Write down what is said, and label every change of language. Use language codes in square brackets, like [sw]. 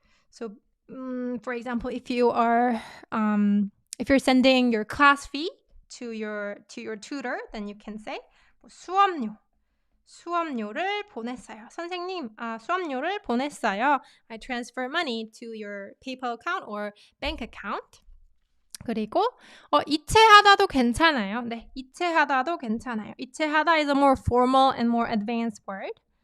[en] So, for example, if you're sending your class fee to your tutor, then you can say 수업료를 보냈어요. [ko] 선생님, 수업료를 보냈어요. [en] I transfer money to your PayPal account or bank account. [ko] 그리고 이체하다도 괜찮아요. 네, 이체하다도 괜찮아요. [en] 이체하다 is a more formal and more advanced word.